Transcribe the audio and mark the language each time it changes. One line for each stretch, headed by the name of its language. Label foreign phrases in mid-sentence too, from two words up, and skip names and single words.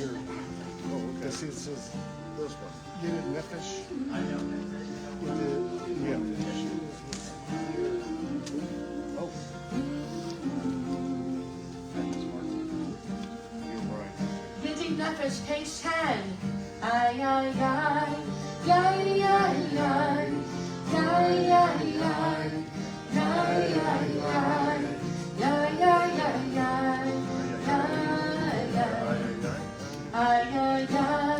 English: Oh, okay. See, it says this one. Yidin Nefesh. I know. Yeah. Oh. You're right. Yidin Nefesh, page 10. Ay, ay, ay. Yay, yay, yay. Yay, yay, yay. Yay, yay, yay. Yay, yay, yay, yay. Ay, ay, ay.